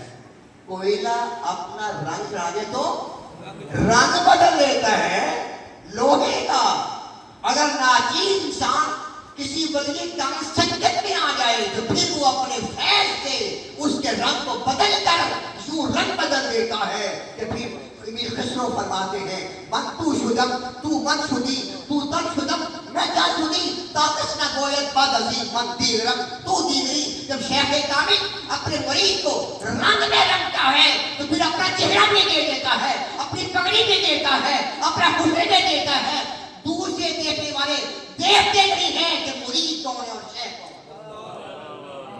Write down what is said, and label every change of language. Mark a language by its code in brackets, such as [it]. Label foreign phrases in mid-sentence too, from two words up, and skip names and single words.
[ur] کوئلہ اپنا رنگ چڑھا دے تو رنگ بدل دیتا ہے لوہے کا. اگر ناچیز انسان کسی بدلی کام سنگت میں آ جائے تو پھر وہ اپنے فیض سے اس کے رنگ کو بدل کر یوں رنگ بدل دیتا ہے کہ پھر امیر خسرو فرماتے ہیں [fa] من تو شدم تو من شدی تو تن شدم میں جا شدی تاکس نہ گویت بد عظیم من دیگرم تو دیگری. [ur] جب شیخ کامل اپنے مرید کو رنگ میں رنگتا ہے تو پھر اپنا چہرہ بھی دے دیتا ہے, اپنی پگڑی بھی دیتا ہے, اپنا حسن بھی دیتا ہے. دور سے دیکھنے والے دیکھتے نہیں ہیں کہ مرید کون ہے اور شیخ کون.